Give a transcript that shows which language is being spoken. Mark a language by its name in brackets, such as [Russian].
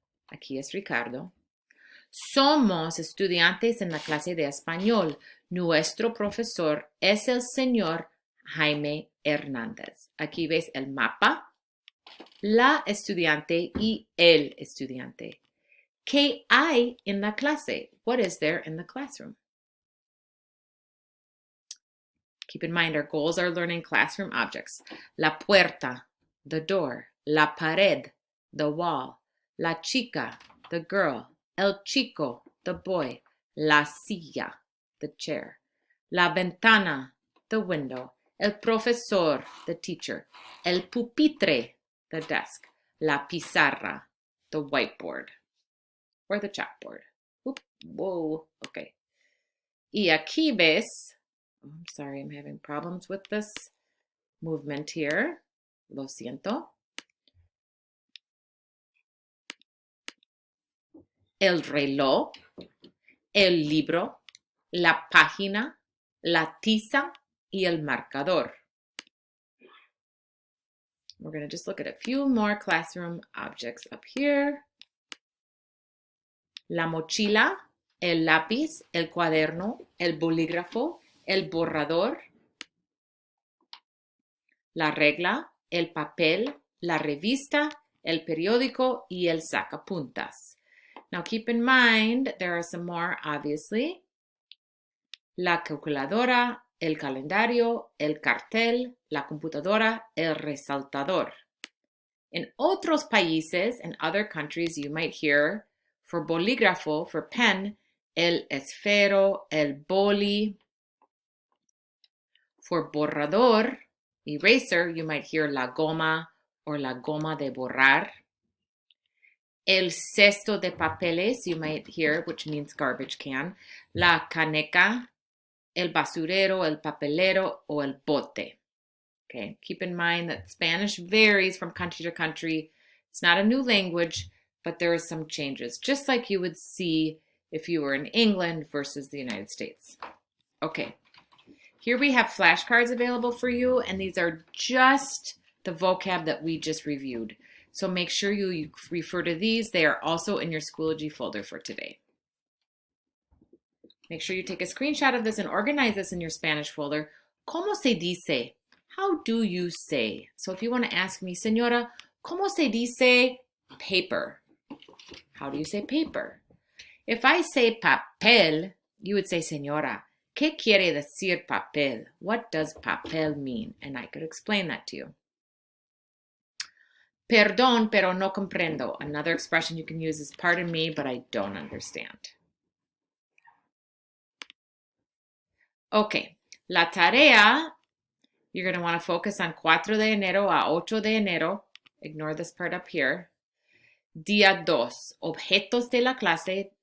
[Spanish] Aquí es Ricardo. Somos estudiantes en la clase de español. Nuestro profesor es el señor Jaime Hernández. Aquí ves el mapa, la estudiante y el estudiante. ¿Qué hay en la clase? [English] What is there in the classroom? Keep in mind our goals are learning classroom objects. [Spanish] La puerta, the door. La pared, the wall. La chica, the girl. El chico, the boy. La silla, the chair. La ventana, the window. El profesor, the teacher. El pupitre, the desk. [English] La pizarra, the whiteboard. Or the chalkboard. Oop, whoa, okay. Y aquí ves, oh, I'm sorry, I'm having problems with this movement here. [Spanish] Lo siento. El reloj, el libro, la página, la tiza y el marcador. [English] We're going to just look at a few more classroom objects up here. [Spanish] La mochila, el lápiz, el cuaderno, el bolígrafo, el borrador, la regla, el papel, la revista, el periódico y el sacapuntas. [English] Now keep in mind, there are some more, obviously. [Spanish] La calculadora, el calendario, el cartel, la computadora, el resaltador. [English] In otros países, in other countries, you might hear for bolígrafo, for pen, el esfero, el boli. For borrador, eraser, you might hear la goma or la goma de borrar. El cesto de papeles, you might hear, which means garbage can. [Spanish] La caneca, el basurero, el papelero, o el bote. [English] Okay, keep in mind that Spanish varies from country to country. It's not a new language, but there are some changes, just like you would see if you were in England versus the United States. Okay, here we have flashcards available for you, and these are just the vocab that we just reviewed. So make sure you refer to these. They are also in your Schoology folder for today. Make sure you take a screenshot of this and organize this in your Spanish folder. ¿Cómo se dice? How do you say? So if you want to ask me, Señora, ¿cómo se dice paper? How do you say paper? If I say papel, you would say, Señora, ¿qué quiere decir papel? What does papel mean? And I could explain that to you. [Spanish] Perdón, pero no comprendo. [English] Another expression you can use is pardon me, but I don't understand. Okay, la tarea, you're going to want to focus on 4 de enero a 8 de enero. Ignore this part up here. Día 2, objetos de la clase.